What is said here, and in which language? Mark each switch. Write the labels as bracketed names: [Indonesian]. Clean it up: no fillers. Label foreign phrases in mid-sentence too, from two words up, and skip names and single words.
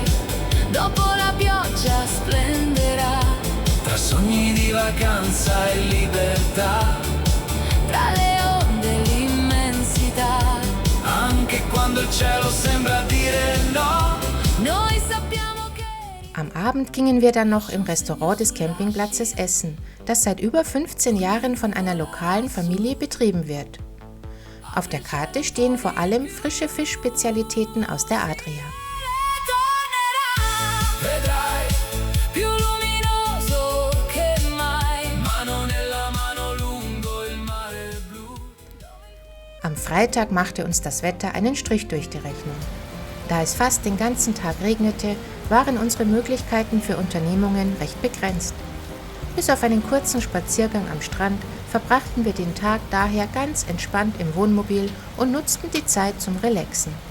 [Italian] Dopo la pioggia splenderà. tra sogni di vacanza e libertà. Tra le onde e l'immensità. Anche quando il cielo sembra dire no, Noi sappiamo che [German] Am Abend gingen wir dann noch im Restaurant des Campingplatzes essen, das seit über 15 Jahren von einer lokalen Familie betrieben wird. Auf der Karte stehen vor allem frische Fischspezialitäten aus der Adria. [Italian] vedrai, più luminoso che mai. mano nella mano lungo il mare blu. [German] Am Freitag machte uns das Wetter einen Strich durch die Rechnung. Da es fast den ganzen Tag regnete, waren unsere Möglichkeiten für Unternehmungen recht begrenzt. Bis auf einen kurzen Spaziergang am Strand verbrachten wir den Tag daher ganz entspannt im Wohnmobil und nutzten die Zeit zum Relaxen.